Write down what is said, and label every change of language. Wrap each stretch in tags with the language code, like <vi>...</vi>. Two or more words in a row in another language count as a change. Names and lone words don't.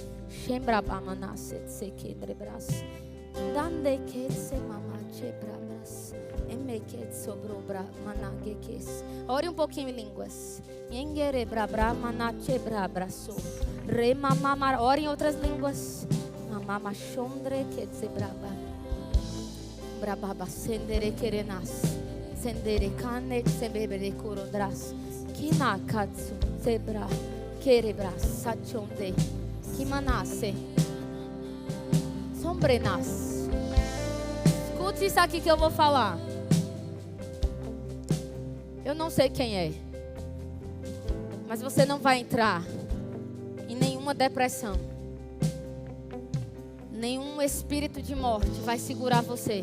<pt>Ore um pouquinho em línguas. Ore em outras línguas. Sendere kane sebebere korodras kina katsu zebra kerebras sachonde kimanase sombrenas. Escute isso aqui que eu vou falar. Eu não sei quem é, mas você não vai entrar em nenhuma depressão. Nenhum espírito de morte vai segurar você.</pt>